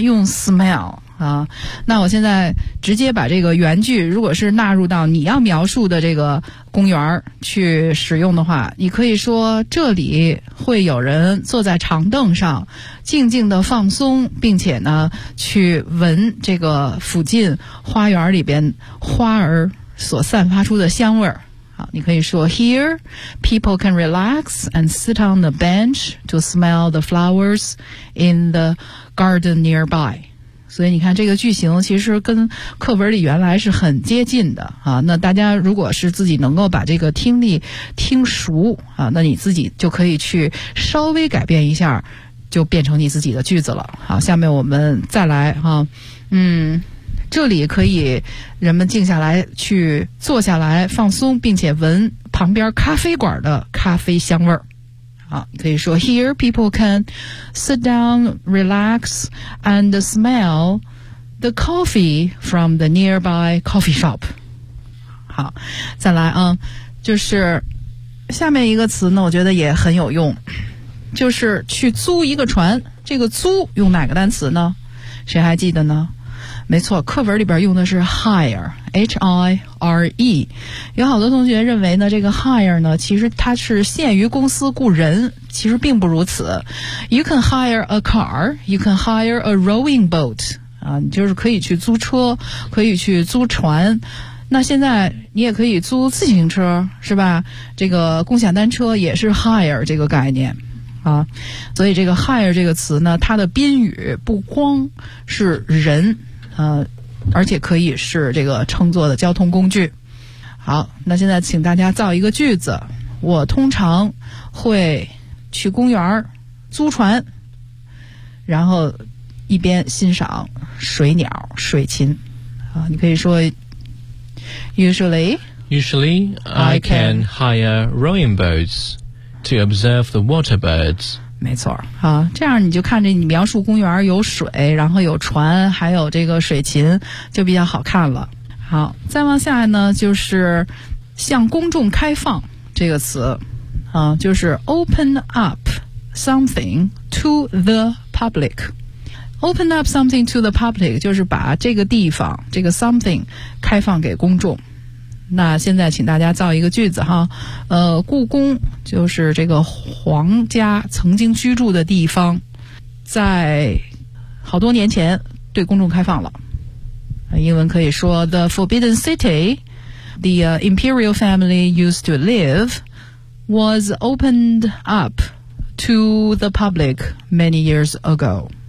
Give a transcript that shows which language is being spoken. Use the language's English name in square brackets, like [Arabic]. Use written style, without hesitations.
[Chinese] 用 smell啊，那我现在直接把这个原句，如果是纳入到你要描述的这个公园去使用的话，你可以说这里会有人坐在长凳上静静的放松，并且呢去闻这个附近花园里边花儿所散发出的香味儿。好，你可以说 [English] Here people can relax and sit on the bench to smell the flowers in the garden nearby。 [Chinese] 所以你看这个句型其实跟课文里原来是很接近的啊。那大家如果是自己能够把这个听力听熟啊，那你自己就可以去稍微改变一下，就变成你自己的句子了。好，下面我们再来啊。嗯，这里可以人们静下来去坐下来放松，并且闻旁边咖啡馆的咖啡香味儿。好，你可以说 [English] Here people can sit down, relax, and smell the coffee from the nearby coffee shop. [Chinese] 好，再来啊，就是下面一个词呢，我觉得也很有用，就是去租一个船。这个租用哪个单词呢？谁还记得呢？没错，课文里边用的是 hire，H-I-R-E。有好多同学认为呢，这个 hire 呢，其实它是限于公司雇人，其实并不如此。 [English] You can hire a car, you can hire a rowing boat。 [Chinese] 啊，你就是可以去租车，可以去租船。那现在你也可以租自行车，是吧？这个共享单车也是 hire 这个概念。啊，所以这个 hire 这个词呢，它的宾语不光是人。而且可以是这个乘坐的交通工具。好，那现在请大家造一个句子。我通常会去公园租船，然后一边欣赏水鸟水禽。啊，你可以说 [English] Usually I can hire rowing boats to observe the water birds。 [Chinese] 没错，啊，这样你就看着你描述公园有水，然后有船，还有这个水禽，就比较好看了。好，再往下呢，就是向公众开放这个词，啊，就是 [English] open up something to the public。 open up something to the public [Chinese] 就是把这个地方，这个 something 开放给公众。那现在请大家造一个句子哈，故宫就是这个皇家曾经居住的地方，在好多年前对公众开放了。英文可以说 [English] The Forbidden City the Imperial family used to live was opened up to the public many years ago。